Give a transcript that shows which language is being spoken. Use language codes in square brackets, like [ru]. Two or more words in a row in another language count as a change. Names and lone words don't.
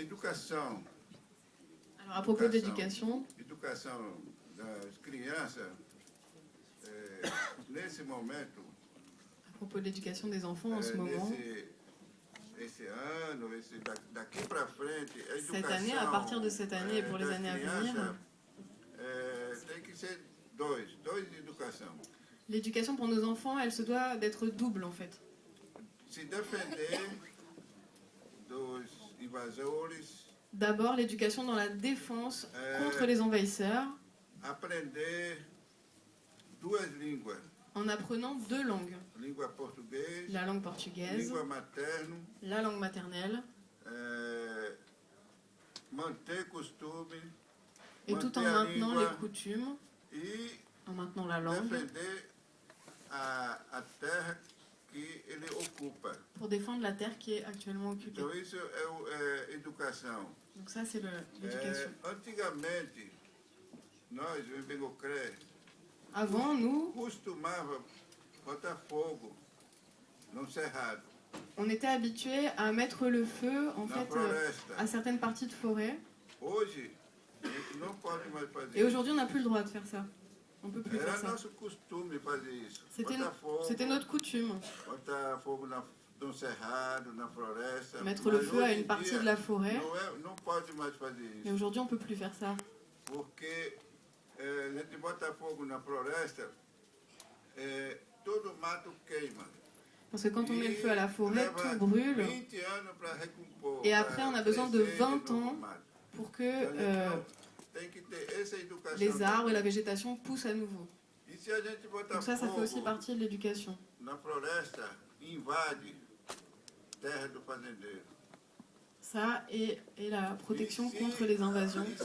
[pt] educação. [fr] Alors à propos de l'éducation, [pt] Educação das crianças, nesse momento, [fr] à propos de l'éducation des enfants en ce moment, [pt] esse ano, daqui para frente, a educação [fr] cette année, à partir de cette année et pour les années à venir, [pt] tem que ser dois educação. [fr] L'éducation pour nos enfants, elle se doit d'être double en fait. [pt] Se defender dos invasores. [fr] D'abord, l'éducation dans la défense contre les envahisseurs. [pt] Aprender duas línguas. [fr] En apprenant 2 langues. [pt] Língua portuguesa. [fr] La langue portugaise. [pt] Língua materna. [fr] La langue maternelle. [pt] Manter costume. [fr] Et tout en maintenant les coutumes. En maintenant la langue. [pt] Defender a terra que ele ocupa. [fr] Pour défendre la terre qui est actuellement occupée. [pt] Então isso é educação. [fr] Donc ça c'est l'éducation. [pt] Antigamente, nós em Bengocré, [fr] avant nous, [pt] costumava botar fogo no cerrado. [fr] On était habitué à mettre le feu en fait à certaines parties de forêt. [pt] Hoje, não pode mais fazer. [fr] Et aujourd'hui on n'a plus le droit de faire ça. On ne peut plus faire ça. [pt] Era nosso costume fazer isso. [fr] C'était notre coutume. [pt] Botar fogo no cerrado, na floresta. [fr] Mettre le feu à une partie de la forêt. [pt] Não pode mais fazer isso. [fr] Mais aujourd'hui on ne peut plus faire ça. [pt] Porque a gente bota fogo na floresta, todo mato queima. [fr] Parce que quand on met le feu à la forêt, tout brûle. Et après on a besoin de 20 ans pour que les arbres et la végétation poussent à nouveau. Donc ça fait aussi partie de l'éducation. Ça et la protection contre les invasions.